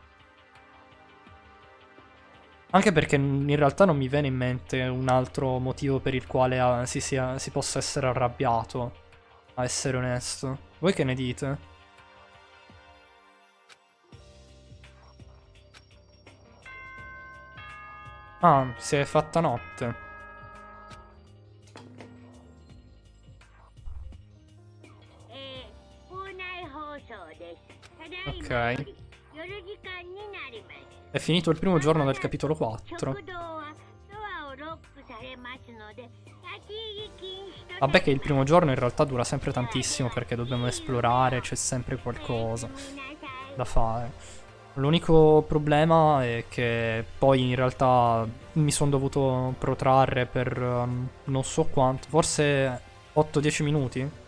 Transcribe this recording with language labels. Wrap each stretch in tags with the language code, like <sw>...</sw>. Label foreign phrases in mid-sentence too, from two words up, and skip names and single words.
<it>Anche perché in realtà non mi viene in mente un altro motivo per il quale si possa essere arrabbiato, a essere onesto. Voi che ne dite? Ah, si è fatta notte.</it> <ja>校内放送ですただい</ja> <it>Ok.</it> <ja>まより夜時間になります</ja> <it>È finito il primo giorno del capitolo 4.</it> <ja>食堂はドアをロックされ</ja> <it>Vabbè che il primo giorno in realtà dura sempre tantissimo perché dobbiamo esplorare, c'è sempre qualcosa da fare. L'unico problema è che poi in realtà mi sono dovuto protrarre per non so quanto, forse 8-10 minuti.</it>